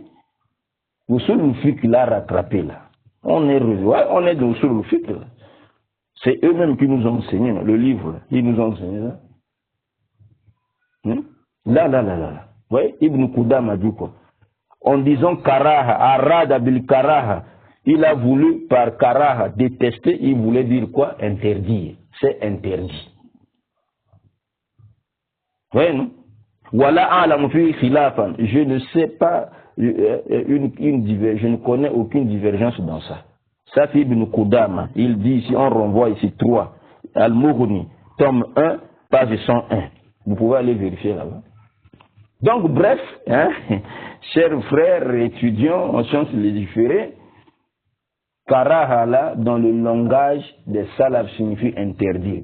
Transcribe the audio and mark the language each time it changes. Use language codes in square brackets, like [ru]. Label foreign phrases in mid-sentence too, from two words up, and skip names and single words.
[fr] Usul al-Fiqh l'a rattrapé là. On est dans Usul al-Fiqh là. C'est eux-mêmes qui nous ont enseigné, le livre, là. Ils nous ont enseigné là. Là. Oui, Ibn Qudama a dit quoi? En disant [ar] كراهة، أراد بالكراهة, [fr] il a voulu par karaha détester, il voulait dire quoi? Interdire. C'est interdit. Oui, non? [ar] ولا أعلم في خلافا. [fr] Je ne sais pas je ne connais aucune divergence dans ça. Ça c'est Ibn Qudama. Il dit ici, on renvoie ici 3. Al-Mughni, tome 1, page 101. Vous pouvez aller vérifier là-bas. Donc, bref, chers frères étudiants en sciences légiférées, karaha là, dans le langage des salafs, signifie interdire.